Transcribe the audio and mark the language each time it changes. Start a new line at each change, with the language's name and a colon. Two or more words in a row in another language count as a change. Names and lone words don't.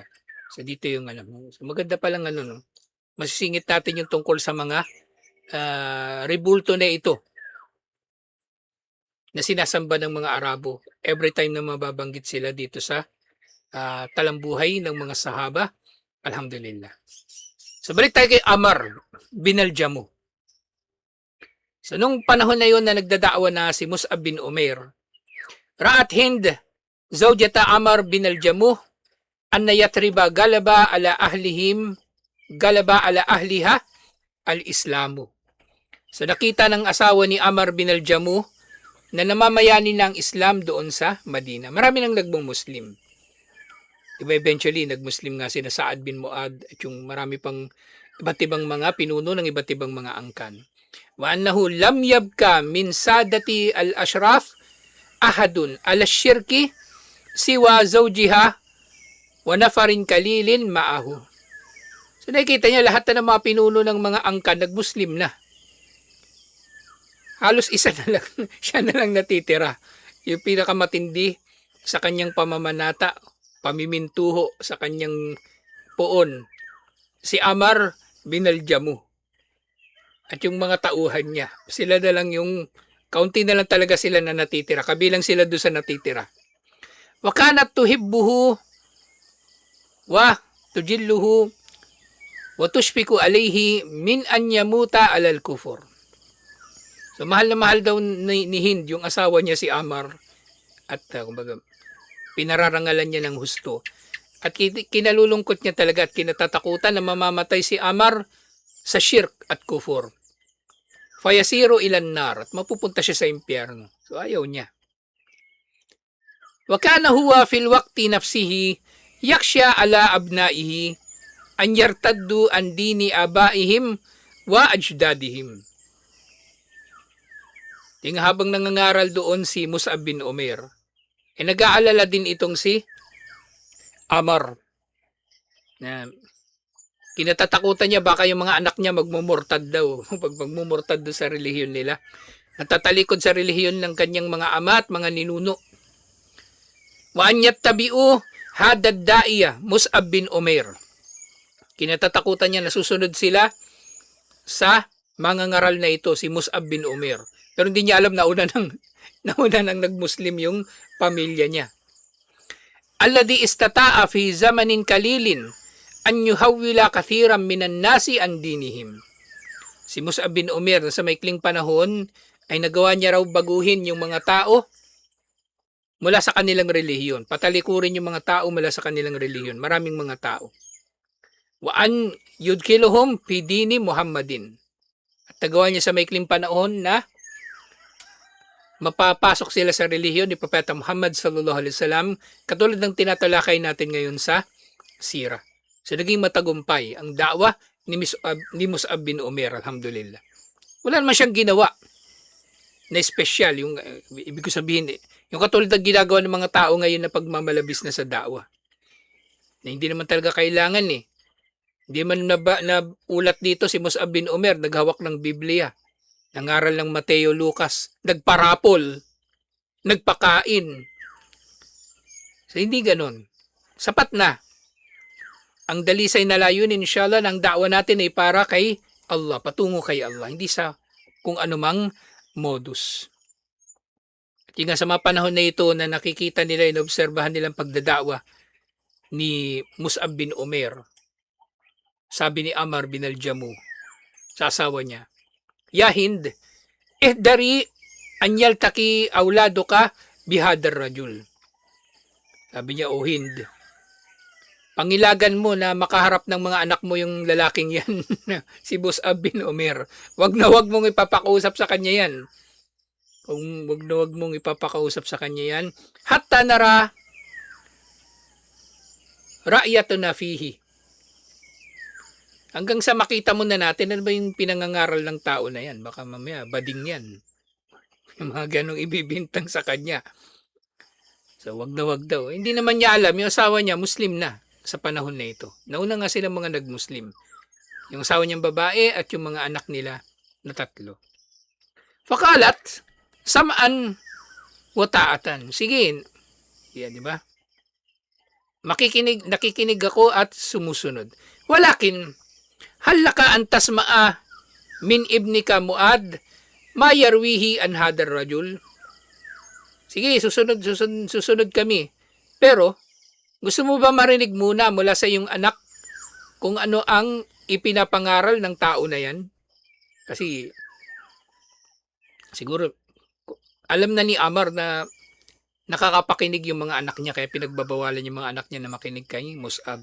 Filipino: So dito yung So maganda pa lang no. Masisingit natin yung tungkol sa mga rebulto na ito na sinasamba ng mga Arabo
English: every time
Filipino: na mababanggit sila dito sa talambuhay ng mga sahaba. Alhamdulillah. So balik tayo kay Amr bin al-Jamuh. So nung panahon na yon na nagdadaawa na si Mus'ab bin Umair,
Arabic: رأت هند زوجة عمرو بن الجموح أن يثرب غلب على أهلها الإسلام.
Filipino: So nakita ng asawa ni Amr bin al-Jamuh na namamayani ng Islam doon sa Madina. Marami nang nagmung-Muslim. Diba eventually, nag-Muslim nga si Sa'ad bin Mu'ad at yung marami pang iba't ibang mga pinuno ng iba't ibang mga angkan.
Arabic: وأنه لم يبق من سادة الأشراف أحد على الشرك سوى زوجها ونفر قليل معه.
Filipino: So nakikita niyo lahat na ng mga pinuno ng mga angkan nag-Muslim na. Halos isa na lang, siya na lang natitira. Yung pinakamatindi sa kanyang pamamanata, pamimintuho sa kanyang poon, si Ammar bin al-Jamuh. At yung mga tauhan niya, sila na lang yung, kaunti na lang talaga sila na natitira. Kabilang sila doon sa natitira.
Arabic: وكانت تحبه وتجله وتشفق عليه من أن يموت على الكفر.
Filipino: So mahal na mahal daw ni Hind yung asawa niya si Ammar at kumbaga pinararangalan niya ng husto. At kinalulungkot niya talaga at kinatatakutan na mamamatay si Ammar sa shirk at kufur.
Arabic: فيصير إلى النار,
Filipino: at mapupunta siya sa impyerno. So ayaw niya.
Arabic: وكان هو في الوقت نفسه يخشى على أبنائه أن يرتدوا عن دين آبائهم وأجدادهم.
Filipino: Ting habang nangangaral doon si Mus'ab bin Umair, nag-aalala din itong si Ammar. Na kinatatakutan niya baka yung mga anak niya magmumurtad daw. Pag magmumurtad daw sa relihiyon nila. Natatalikod sa relihiyon ng kanyang mga ama at mga ninuno.
Arabic: وأن يتبعوا هذا الداعية مصعب بن عمير.
Filipino: Kinatatakutan niya na susunod sila sa mga ngaral na ito, si Mus'ab bin Umair. Pero hindi niya alam na una nang nag-Muslim yung pamilya niya.
Arabic: الذي استطاع في زمن قليل أن يحول كثيرا من الناس عن دينهم.
Filipino: Si Mus'ab bin Umair sa maikling panahon ay nagawa niya raw baguhin yung mga tao mula sa kanilang relihiyon. Patalikurin yung mga tao mula sa kanilang relihiyon. Maraming mga tao.
Arabic: وأن يدخلهم في دين محمد.
Filipino: At nagawa niya sa maikling panahon na mapapasok sila sa relihiyon ni Propeta Muhammad
Arabic: صلى الله عليه وسلم,
Filipino: katulad ng tinatalakay natin ngayon sa sira. So naging matagumpay ang da'wa ni Mus'ab bin Umair, alhamdulillah. Wala naman siyang ginawa na espesyal, yung ibig ko sabihin, yung katulad ng ginagawa ng mga tao ngayon na pagmamalabis na sa da'wa. Na hindi naman talaga kailangan eh. Hindi man na ulat dito si Mus'ab bin Umair, naghawak ng Biblia, nangaral ng Mateo, Lucas, nagparapol, nagpakain. So hindi ganon. Sapat na. Ang dalisay na layunin, inshallah, ng da'wa natin ay para kay Allah, patungo kay Allah, hindi sa kung anumang modus. At yung sa mga panahon na ito na nakikita nila, inobserbahan nilang pagdada'wa ni Mus'ab bin Umair, sabi ni Ammar bin al-Jamuh sa asawa niya,
Arabic: يا هند احذري أن يلتقي أولادك بهذا الرجل.
Filipino: Sabi niya, O Hind, pangilagan mo na makaharap ng mga anak mo yung lalaking yan, si Mus'ab bin Umair. Wag na wag mong ipapakausap sa kanya yan. Wag na wag mong ipapakausap sa kanya yan.
Arabic: حتى نرى رأيتنا فيه.
Filipino: Hanggang sa makita mo na natin, ano ba yung pinangangaral ng tao na yan? Baka mamaya, bading yan. Yung mga ganong ibibintang sa kanya. So, wag na wag daw. Hindi naman niya alam, yung asawa niya, Muslim na sa panahon na ito. Nauna nga sila mga nag-Muslim. Yung asawa niyang babae at yung mga anak nila na 3.
Arabic: فقالت سمعا وطاعة.
Filipino: Sige, yan, di ba? Nakikinig ako at sumusunod.
Arabic: ولكن هل لك أن تسمع من ابنك معاذ ما يرويه عن هذا الرجل.
Filipino: Sige, susunod kami. Pero, gusto mo ba marinig muna mula sa iyong anak kung ano ang ipinapangaral ng tao na yan? Kasi, siguro, alam na ni Ammar na nakakapakinig yung mga anak niya, kaya pinagbabawalan yung mga anak niya na makinig kay Mus'ab.